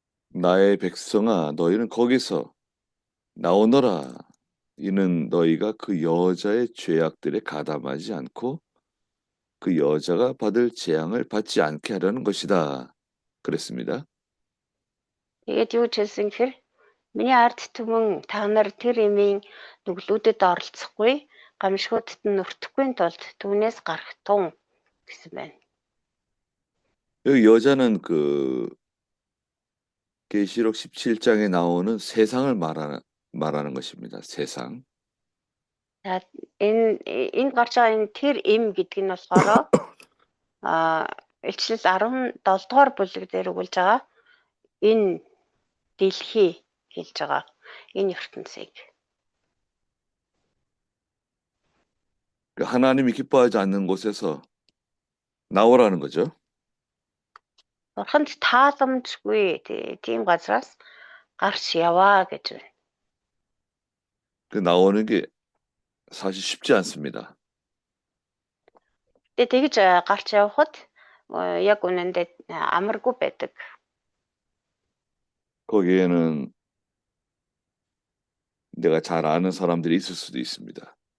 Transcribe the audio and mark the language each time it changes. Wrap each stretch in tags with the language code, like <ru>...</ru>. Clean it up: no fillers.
<ko>나의 백성아, 너희는 거기서 나오너라. 이는 너희가 그 여자의 죄악들에 가담하지 않고 그 여자가 받을 재앙을 받지 않게 하려는 것이다. 그랬습니다.</ko> <mn>Тэгээд юу ч хэлсэн гэхээр миний ард түмэн та нар тэр эмийн нүглүүдэд оролцохгүй, гамшгуудад нь өртөхгүй тулд түүнээс гарах тун гэсэн байна.</mn> <ko>여기 여자는 그 계시록 17장에 나오는 세상을 말하는 것입니다. 세상.</ko> <mn>За энэ гарч байгаа энэ тэр эм гэдэг нь болохоор Илчлэл 17 дугаар бүлэг дээр өгүүлж байгаа энэ дэлхий хэлж байгаа энэ ертөнцийг.</mn> <ko>하나님이 기뻐하지 않는 곳에서 나오라는 거죠.</ko> <mn>Бурханд тааламжгүй тийм газраас гарч яваа гэж байна.</mn> <ko>그 나오는 게 사실 쉽지 않습니다.</ko> <mn>Тэгж гарч явхад яг үнэндээ амаргүй байдаг.</mn> <ko>거기에는 내가 잘 아는 사람들이 있을 수도 있습니다.</ko>